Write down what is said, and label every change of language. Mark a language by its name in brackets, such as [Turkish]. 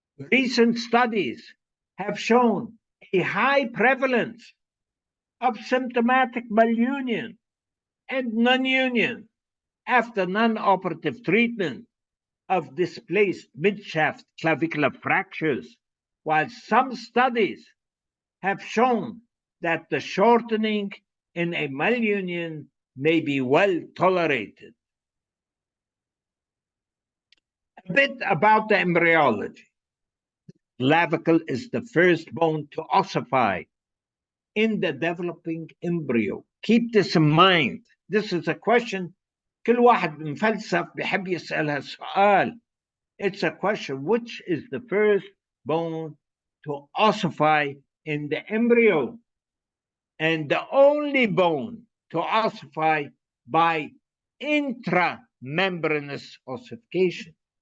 [English] Recent studies have shown a high prevalence of symptomatic malunion and non-union after non-operative treatment of displaced midshaft clavicular fractures, while some studies have shown that the shortening in a malunion may be well tolerated. A bit about the embryology. Clavicle is the first bone to ossify in the developing embryo. Keep this in mind. This is a question [Arabic] كل واحد مفلسف بيحب يسألها السؤال. [English] It's a question, which is the first bone to ossify in the embryo and the only bone to ossify by intramembranous ossification.